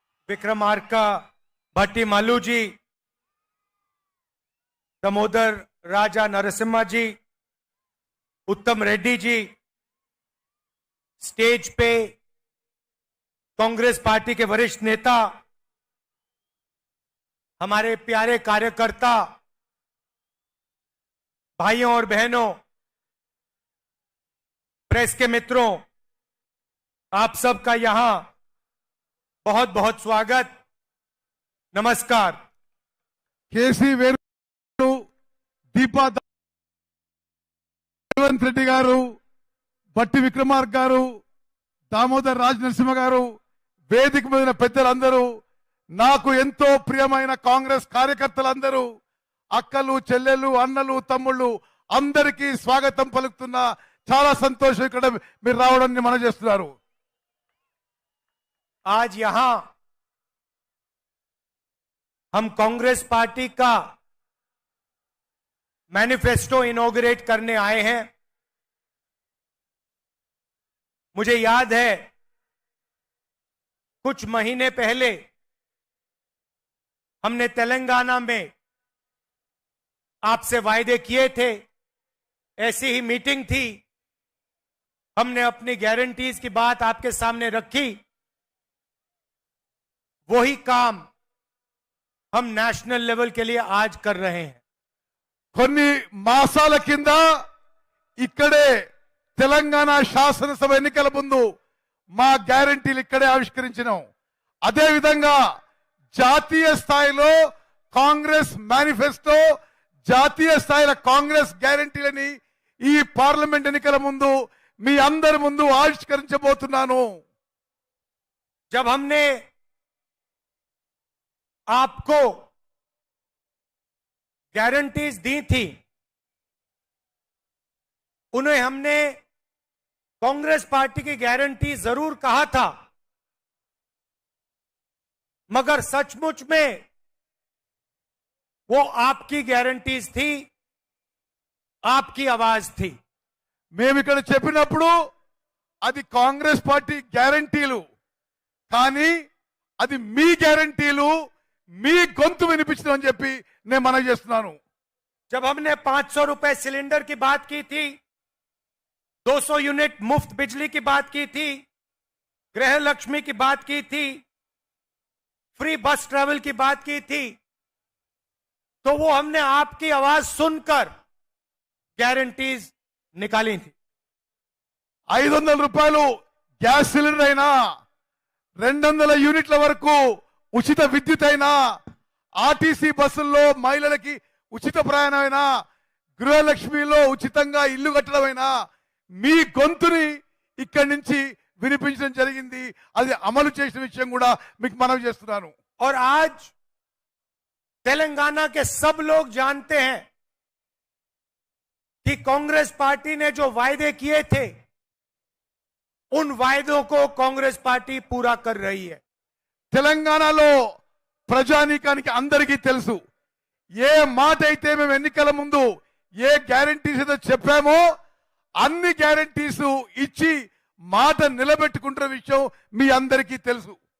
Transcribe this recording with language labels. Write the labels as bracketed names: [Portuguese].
[Hindi] विक्रमार्का भट्टी मालू जी, दामोदर राजा नरसिम्हा जी, उत्तम रेड्डी जी, स्टेज पे कांग्रेस पार्टी के वरिष्ठ नेता, हमारे प्यारे कार्यकर्ता भाइयों और बहनों, प्रेस के मित्रों, आप सबका यहां बहुत बहुत स्वागत। नमस्कार। [Telugu] కేసీ వేణు, దీపా రేవంత్ రెడ్డి గారు, బట్టి విక్రమార్క గారు, దామోదర్ రాజ్ నరసింహ గారు, వేదిక మీద పెద్దలందరూ, నాకు ఎంతో ప్రియమైన కాంగ్రెస్ కార్యకర్తలందరూ, అక్కలు, చెల్లెళ్ళు, అన్నలు, తమ్ముళ్ళు అందరికీ స్వాగతం పలుకుతున్నా. చాలా సంతోషం ఇక్కడ మీరు రావడాన్ని మనం చేస్తున్నారు. [Hindi] आज यहां हम कांग्रेस पार्टी का मैनिफेस्टो इनॉग्रेट करने आए हैं। मुझे याद है कुछ महीने पहले हमने तेलंगाना में आपसे वायदे किए थे, ऐसी ही मीटिंग थी, हमने अपनी गारंटीज की बात आपके सामने रखी। वही काम हम नेशनल लेवल के लिए आज कर रहे हैं। [Telugu] కొన్ని మాసాల కింద ఇక్కడే తెలంగాణ శాసనసభ ఎన్నికల ముందు మా గ్యారంటీలు ఇక్కడే ఆవిష్కరించినాం. అదే విధంగా జాతీయ స్థాయిలో కాంగ్రెస్ మేనిఫెస్టో, జాతీయ స్థాయిలో కాంగ్రెస్ గ్యారంటీలని ఈ పార్లమెంట్ ఎన్నికల ముందు మీ అందరి ముందు ఆవిష్కరించబోతున్నాను. [Hindi] जब हमने आपको गारंटीज दी थी, उन्हें हमने कांग्रेस पार्टी की गारंटी जरूर कहा था, मगर सचमुच में वो आपकी गारंटीज थी, आपकी आवाज थी। [Telugu] మేము ఇక్కడ చెప్పినప్పుడు అది కాంగ్రెస్ పార్టీ గ్యారంటీలు, కానీ అది మీ గ్యారంటీలు, మీ గొంతు వినిపించడం అని చెప్పి నేను మనవి చేస్తున్నాను. [Hindi] जब हमने 500 रुपए सिलेंडर की बात की थी, 200 यूनिट मुफ्त बिजली की बात की थी, गृह लक्ष्मी की बात की थी, फ्री बस ट्रैवल की बात की थी, तो वो हमने आपकी आवाज सुनकर गारंटीज निकाली थी। [Telugu] 500 రూపాయలు గ్యాస్ సిలిండర్ అయినా, 200 యూనిట్ల వరకు ఉచిత విద్యుత్ అయినా, ఆర్టీసీ బస్సుల్లో మహిళలకి ఉచిత ప్రయాణమైనా, గృహలక్ష్మిలో ఉచితంగా ఇల్లు కట్టడమైనా మీ గొంతుని ఇక్కడి నుంచి వినిపించడం జరిగింది. అది అమలు చేసిన విషయం కూడా మీకు మనవి చేస్తున్నాను. [Hindi] और आज तेलंगाना के सब लोग जानते हैं कि कांग्रेस पार्टी ने जो वायदे किए थे, उन वायदों को कांग्रेस पार्टी पूरा कर रही है। [Telugu] తెలంగాణలో ప్రజానీకానికి అందరికీ తెలుసు, ఏ మాట అయితే మేము ఎన్నికల ముందు ఏ గ్యారంటీస్ ఏదో చెప్పామో అన్ని గ్యారంటీస్ ఇచ్చి మాట నిలబెట్టుకుంటున్న విషయం మీ అందరికీ తెలుసు.